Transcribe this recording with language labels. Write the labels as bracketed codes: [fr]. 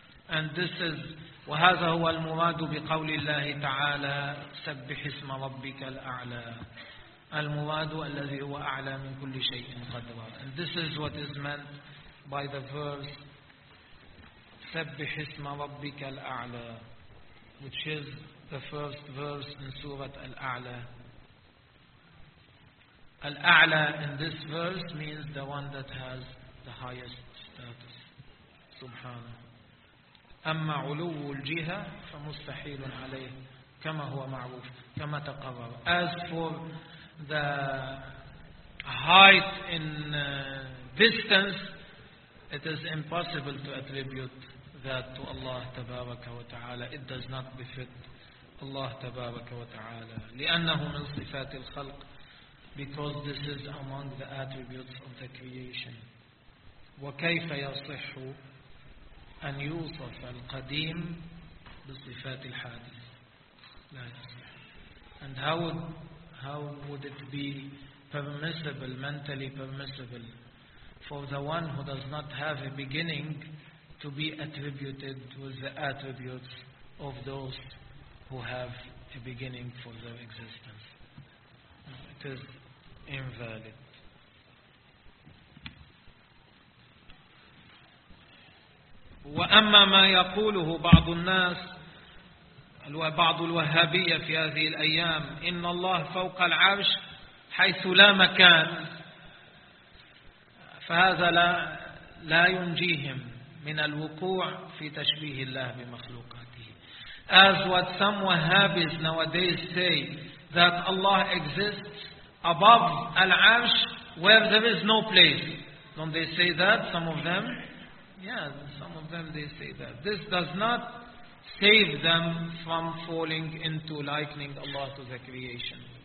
[en] And this is [ar] وهذا هو المراد بقول الله تعالى سبح اسم ربك الأعلى. المراد الذي هو أعلى من كل شيء قدرا. [en] And this is what is meant by the verse [ar] سبح اسم ربك الأعلى, [en] which is the first verse in Surah Al-A'la. Al-A'la in this verse means the one that has the highest status, subhanahu. [ar] اما علو الجهة فمستحيل عليه كما هو معروف كما تقرر. [en] As for the height in distance, it is impossible to attribute that to Allah [ar] تبارك وتعالى. [en] It does not befit Allah [ar] تبارك وتعالى. لأنه من صفات الخلق, [en] because this is among the attributes of the creation. [ar] وكيف يصح أن يوصف القديم بصفات الحادث. لا يصح. [en] And how would it be permissible, mentally permissible, for the one who does not have a beginning to be attributed with the attributes of those who have a beginning for their existence? It is invalid. [ar] وأما ما يقوله بعض الناس وبعض الوهابية في هذه الأيام, إن الله فوق العرش حيث لا مكان, فهذا لا ينجيهم من الوقوع في تشبيه الله بمخلوق. [en] As what some Wahhabis nowadays say, that Allah exists above Al-Arsh where there is no place. Don't they say that, some of them? Yeah, some of them they say that. This does not save them from falling into likening Allah to the creation.